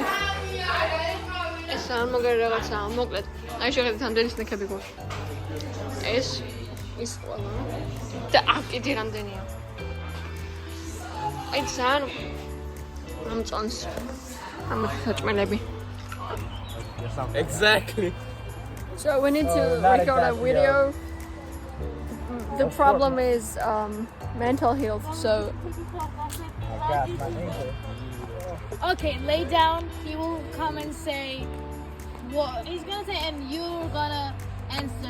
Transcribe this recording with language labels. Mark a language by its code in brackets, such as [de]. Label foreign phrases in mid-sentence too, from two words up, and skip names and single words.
[ka] ეს ამაგარი რაღაცა, მოკლედ. აი შეხედეთ ამდენი სნეკები გვაქვს. ეს ის ყველა და აქ კიდე რამდენია. აი ძალიან ამწონს ამ საჭმელები. [en] Exactly. So we need to record a video. The problem is mental health. So okay, lay down. He will come and say what he's gonna say, and you're gonna answer.